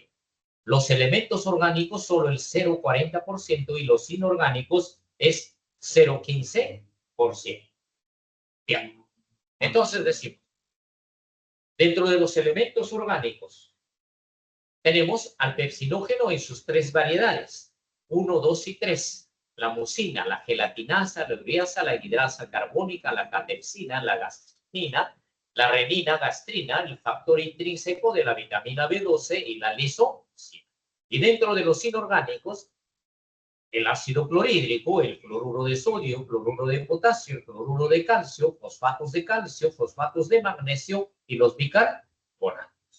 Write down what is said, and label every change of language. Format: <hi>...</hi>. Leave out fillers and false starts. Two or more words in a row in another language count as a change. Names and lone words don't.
<es>Los elementos orgánicos solo el 0.40% y los inorgánicos es 0.15%. Bien, entonces decimos, dentro de los elementos orgánicos tenemos al pepsinógeno en sus 3 variedades, 1, 2 y 3. La mucina, la gelatinasa, la ureasa, la hidrasa carbónica, la catepsina, la gastrina, la renina, gastrina, el factor intrínseco de la vitamina B12 y la lisocima. Y dentro de los inorgánicos, el ácido clorhídrico, el cloruro de sodio, cloruro de potasio, el cloruro de calcio, fosfatos de magnesio y los bicarbonatos.</es>